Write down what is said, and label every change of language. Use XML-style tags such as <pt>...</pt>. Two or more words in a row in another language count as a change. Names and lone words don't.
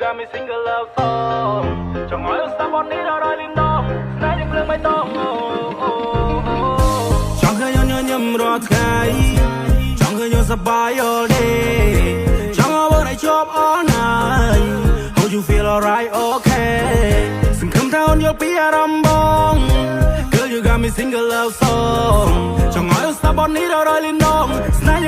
<en>single love song</en> <km>ចង់ឲ្យអូនស្ដាប់បទនេះដល់រយលីនដងស្នេហ៍យើងភ្លើងបៃតងចង់ឃើញអូនញញឹមរាល់ថ្ងៃចង់ឃើញអូនសប្បាយ</km> <en>all day</en> <km>ចង់ឲ្យអូនឲ្យជាប់</km> <en>all night Hope you feel alright okay</en> <km>សង្ឃឹមថាអូនយល់ពីអារម្មណ៍បង</km> <en>Girl you got me single love song</en> <km>ចង់ឲ្យអូនស្ដាប់បទនេះដល់រយលីនដងស្នេហ៍</km>